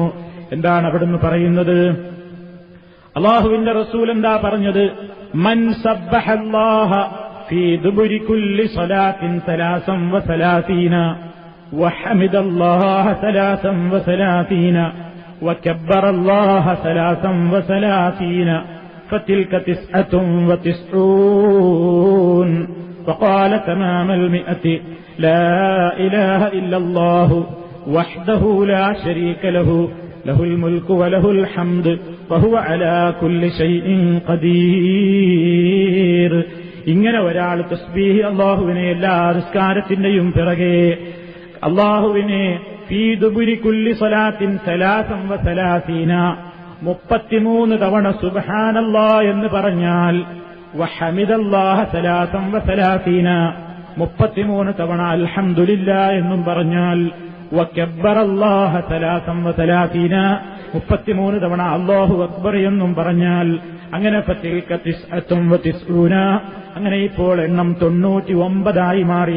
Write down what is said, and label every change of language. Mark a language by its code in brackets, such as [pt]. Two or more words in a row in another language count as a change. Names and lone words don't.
[ml] എന്താണ് അവിടുന്ന് പറയുന്നത്? അല്ലാഹുവിന്റെ റസൂൽ എന്താ പറഞ്ഞത്? [ar] من سبح الله في دبر كل صلاة 33 وحمد الله 33 وكبر الله 33 فتلك 99 وقال تمام 100 لا إله إلا الله وحده لا شريك له له الملك وله الحمد وهو على كل شيء قدير. [ml] ഇങ്ങനെ ഒരാൾ തസ്ബീഹ് അല്ലാഹുവിനെ എല്ലാ നിസ്കാരത്തിന്റെയും പിറകെ അല്ലാഹുവിനെ [ar] في دبر كل صلاة [ml] 33 തവണ സുബ്ഹാനല്ലാഹ് എന്ന് പറഞ്ഞാൽ, വഹമിദല്ലാഹ 33 തവണ അൽഹംദുലില്ലാഹ് എന്നും പറഞ്ഞാൽ, വകബ്ബറല്ലാഹ 33 തവണ [ar] الله أكبر [ml] എന്നും പറഞ്ഞാൽ, അങ്ങനെ ഫതിൽക 99 അങ്ങനെ ഇപ്പോൾ എണ്ണം 99 മാറി.